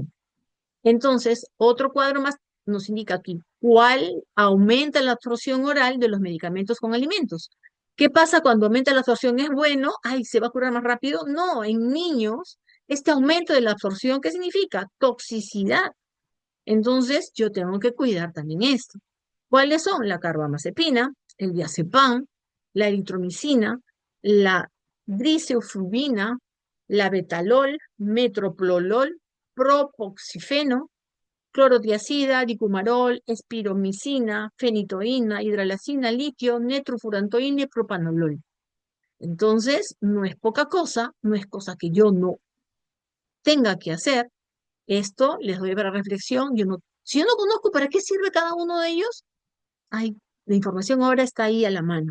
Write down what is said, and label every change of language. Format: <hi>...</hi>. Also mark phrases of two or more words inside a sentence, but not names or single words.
<es>Entonces, otro cuadro más nos indica aquí cuál aumenta la absorción oral de los medicamentos con alimentos. ¿Qué pasa cuando aumenta la absorción? ¿Es bueno? Ay, ¿se va a curar más rápido? No, en niños, este aumento de la absorción, ¿qué significa? Toxicidad. Entonces, yo tengo que cuidar también esto. ¿Cuáles son? La carbamazepina, el diazepam, la eritromicina, la Driseofrubina, labetalol, metoprolol, propoxifeno, clorotiazida, dicumarol, espiromicina, fenitoína, hidralacina, litio, netrofurantoína y propanolol. Entonces, no es poca cosa, no es cosa que yo no tenga que hacer. Esto les doy para reflexión. Yo no, si yo no conozco para qué sirve cada uno de ellos, hay, la información ahora está ahí a la mano.</es>